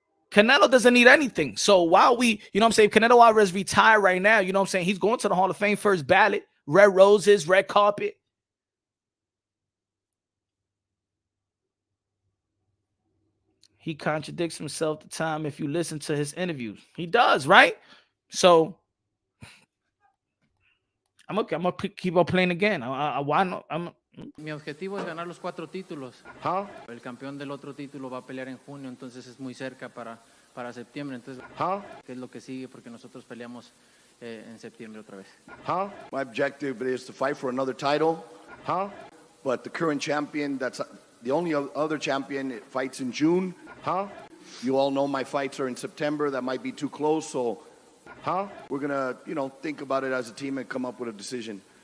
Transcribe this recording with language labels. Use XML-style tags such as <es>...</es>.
<en>Canelo doesn't need anything. So while you know what I'm saying, Canelo Alvarez retired right now, you know what I'm saying, he's going to the Hall of Fame first ballot, red roses, red carpet. He contradicts himself the time if you listen to his interviews. He does, right? So I'm gonna keep on playing again. Why not?</en> <es>Mi objetivo es ganar los 4 títulos. El campeón del otro título va a pelear en junio, entonces es muy cerca para septiembre. Entonces, ¿qué es lo que sigue? Porque nosotros peleamos en septiembre otra vez.</es> <en>My objective is to fight for another title. But the current champion, that's the only other champion, it fights in June. You all know my fights are in September. That might be too close, so we're gonna, think about it as a team and come up with a decision.</en>